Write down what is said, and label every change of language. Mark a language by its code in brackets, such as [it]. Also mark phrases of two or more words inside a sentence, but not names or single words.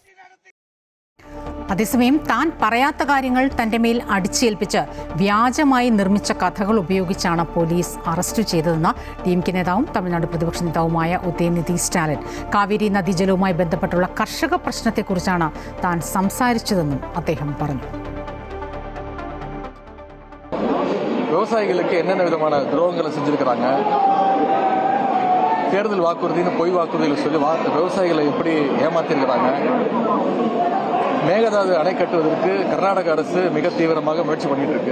[ml] അതേസമയം താൻ പറയാത്ത കാര്യങ്ങൾ തന്റെ മേൽ അടിച്ചേൽപ്പിച്ച് വ്യാജമായി നിർമ്മിച്ച കഥകൾ ഉപയോഗിച്ചാണ് പോലീസ് അറസ്റ്റ് ചെയ്തതെന്ന് DMK നേതാവും തമിഴ്നാട് പ്രതിപക്ഷ നേതാവുമായ ഉദയനിധി സ്റ്റാലിൻ. കാവേരി നദീജലവുമായി ബന്ധപ്പെട്ടുള്ള കർഷക പ്രശ്നത്തെക്കുറിച്ചാണ് താൻ സംസാരിച്ചതെന്നും അദ്ദേഹം പറഞ്ഞു. [ta] விவசாயிகளுக்கு என்னென்ன விதமான துரோகங்களை செஞ்சிருக்கிறாங்க, தேர்தல் வாக்குறுதின்னு பொய் வாக்குறுதிகளை சொல்லி விவசாயிகளை எப்படி ஏமாத்திருக்கிறாங்க, மேகதாது அணை கட்டுவதற்கு கர்நாடக அரசு மிக தீவிரமாக முயற்சி பண்ணிட்டு இருக்கு.